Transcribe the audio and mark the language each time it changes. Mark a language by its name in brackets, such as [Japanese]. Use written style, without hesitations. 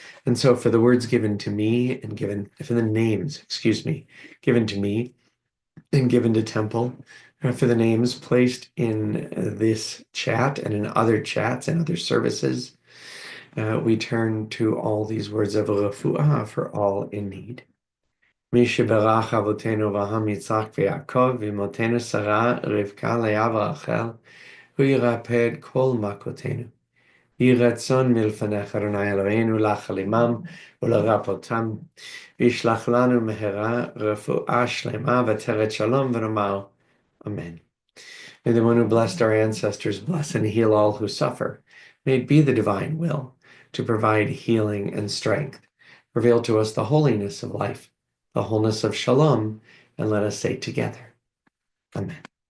[English] And so for the words given to me and for the names, given to me and given to Temple, for the names placed in this chat and in other chats and other services, we turn to all these words of refuah for all in need. [Hebrew] מי שברח אבותינו אברהם, יצחק ויעקב, ואמותינו שרה, רבקה, לאה ורחל, הוא ירפא את כל מכותינו. יהי רצון מלפניך, אדוני אלוהינו, להחלימם ולרפאותם, וישלח לנו מהרה רפואה שלמה ותרת שלום, ונאמר, Amen. [English] May the one who blessed our ancestors bless and heal all who suffer. May it be the divine will to provide healing and strength. Reveal to us the holiness of life, the wholeness of shalom, and let us say together, Amen.